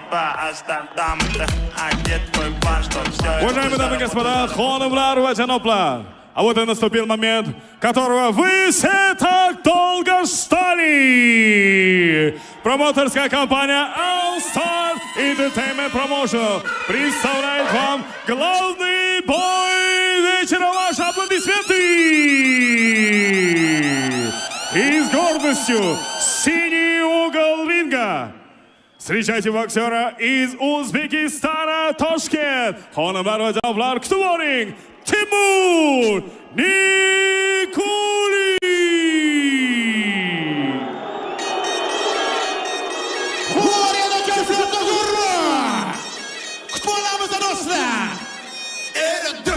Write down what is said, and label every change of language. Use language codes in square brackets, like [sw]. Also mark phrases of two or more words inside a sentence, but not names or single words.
[ru] Уважаемые дамы и господа, [uz] хонымlar va janoblar, [ru] а вот и наступил момент, которого вы все так долго ждали. Промоутерская компания All Star Entertainment Promotion представляет вам главный бой вечера. Ваши аплодисменты! И с гордостью синий угол ринга. Встречайте боксера из Узбекистана, Тошкент. [uz] Хонымlar va janoblar, kutib oling, Timur Nikulin. Orada kayfiyatda g'urra! Kutib olamiz do'stlar. Elada.